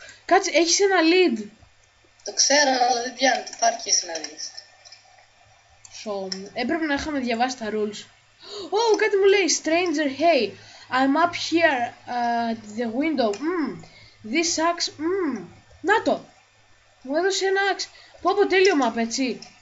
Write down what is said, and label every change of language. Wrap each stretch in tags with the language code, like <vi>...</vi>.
<el>Κάτσε, έχεις ένα lead. Το ξέρω, αλλά δεν πιάνει, το πάρει και εσύ να δεις. Έπρεπε να είχαμε διαβάσει τα rules. Κάτι μου λέει.</el> <en>Stranger, hey, I'm up here at the window. This axe,</en> <el>Να το. Μου έδωσε ένα axe. Πω τέλειο map, έτσι.</el>